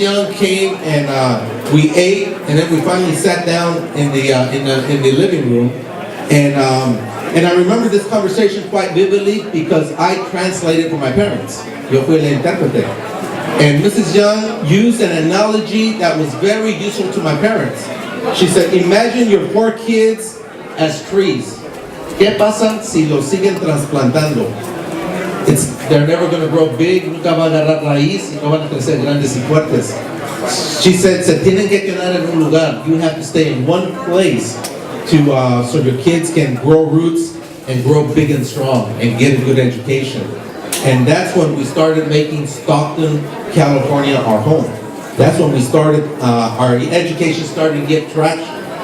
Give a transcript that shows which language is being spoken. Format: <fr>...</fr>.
<en>Young came, and we ate, and then we finally sat down in the living room, and I remember this conversation quite vividly because I translated for my parents. Yo fui el intérprete. And Mrs. Young used an analogy that was very useful to my parents. She said, "Imagine your 4 kids as trees.</en> <es>¿Qué pasa si los siguen trasplantando? They're never going to grow big, nunca va a agarrar raíz y no van a crecer grandes y fuertes." She said, "Se tienen que quedar en un lugar.</es> <en>You have to stay in one place so your kids can grow roots and grow big and strong and get a good education." And that's when we started making Stockton, California our home. That's when we started, our education started to get traction.</en>